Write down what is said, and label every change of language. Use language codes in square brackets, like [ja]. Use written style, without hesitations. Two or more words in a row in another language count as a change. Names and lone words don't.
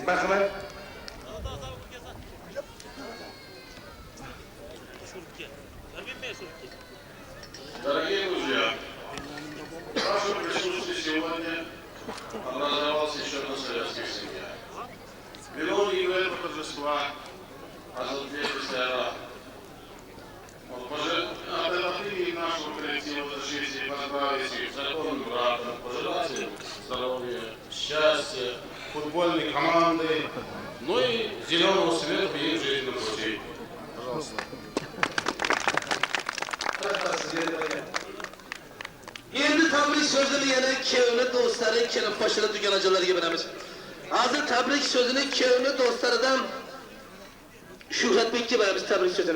[uz] Marhamat. [ru] Дорогие друзья, в вашем присутствии сегодня образовался еще одна советская семья. Виновник этого торжества Азатбек Исайра. От имени нашего коллектива разрешите поздравить их с законным браком, пожелать им здоровья, счастья, футбольной команды, ну и зеленого света в их жизненном пути. [uz] Endi tabrik sözünü yana kevni do'stlari, kelin qo'shini dugonajonlarga beramiz. Hozir tabrik sözünü kevni do'stlaridan Shuhratbekka beramiz tabrik sözünü.